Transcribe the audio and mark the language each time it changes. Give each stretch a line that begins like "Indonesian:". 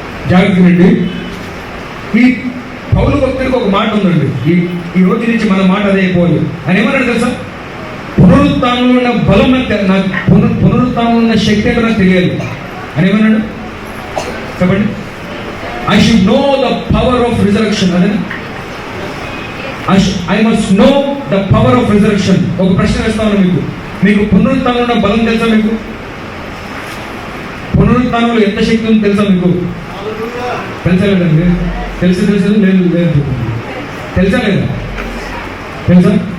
Telugu: జాగ్రత్తనండి. ఈ పౌలు భక్తుడికి ఒక మాట ఉందండి. ఈ రోజు నుంచి మన మాట అదే అయిపోవాలి. ఆయన ఏమన్నాడు తెలుసా? పునరుత్థానంలో ఉన్న బలం పునరుత్థానంలో ఉన్న శక్తి ఏంటో నాకు తెలియదు అని ఏమన్నాడు చెప్పండి.
English: I should know the power of resurrection. I must know the power of resurrection.
Telugu: ఒక ప్రశ్న వేస్తాను మీకు పునరుత్థానంలో ఉన్న బలం తెలుసా? మీకు పునరుత్థానంలో ఎంత శక్తి ఉందో తెలుసా? మీకు తెలుసా లేదండి? తెలుసు లేదు తెలుసా లేదా? తెలుసా?